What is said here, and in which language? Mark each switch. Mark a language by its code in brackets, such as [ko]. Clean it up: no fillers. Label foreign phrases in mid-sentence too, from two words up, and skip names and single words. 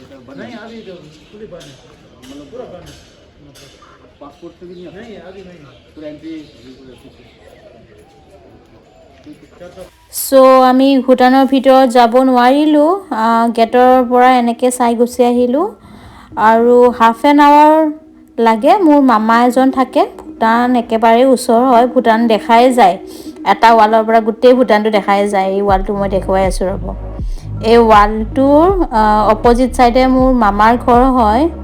[hi] नहीं अभी तो पूरी बंद है मतलब पूरा बंद है पासपोर्ट से भी नहीं अभी नहीं पूरा एंट्री [as] So আমি ভূটানৰ ভিতৰত যাব নোৱাৰিলোঁ গেটৰ পৰা এনেকৈ চাই গুচি আহিলোঁ আৰু [en] half an hour [as] লাগে মোৰ মামা এজন থাকে ভূটান একেবাৰে ওচৰ হয় ভূটান দেখাই যায় এটা ৱালৰ পৰা গোটেই ভূটানটো দেখাই যায় এই ৱালটো মই দেখুৱাই আছোঁ ৰ'ব এই ৱালটোৰ অপজিট চাইডে মোৰ মামাৰ ঘৰ হয়